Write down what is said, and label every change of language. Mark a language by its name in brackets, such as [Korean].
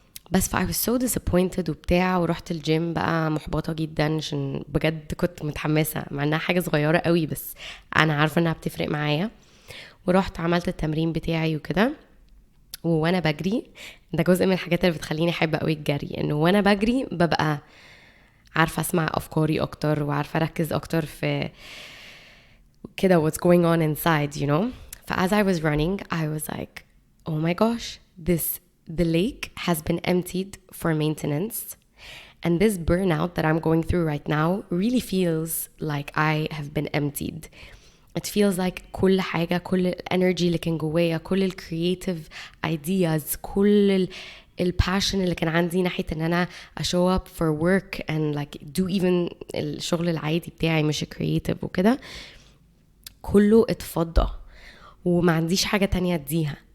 [Arabic] بس [English] I was so disappointed [Arabic] وبتاع, ورحت الجيم بقى محبطة جدا عشان بجد كنت متحمسة مع انها حاجة صغيرة قوي, بس انا عارفة انها بتفرق معايا. ورحت عملت التمرين بتاعي وكده, وانا بجري ده جزء من الحاجات اللي بتخليني احب قوي الجري, انه وانا بجري ببقى عارفة اسمع افكاري اكتر وعارفة اركز اكتر في كده [English] what's going on inside, as I was running I was like oh my gosh, the lake has been emptied for maintenance, and this burnout that I'm going through right now really feels like I have been emptied. It feels like [Arabic] كل حاجة, كل الانرجي اللي كان جوايا, كل الكرياتيف ideas, كل الباشن اللي كان عندي ناحية ان انا [English] show up for work and like do even [Arabic] الشغل العادي بتاعي مش creative وكده, كله اتفضى وما عنديش حاجة تانية اديها.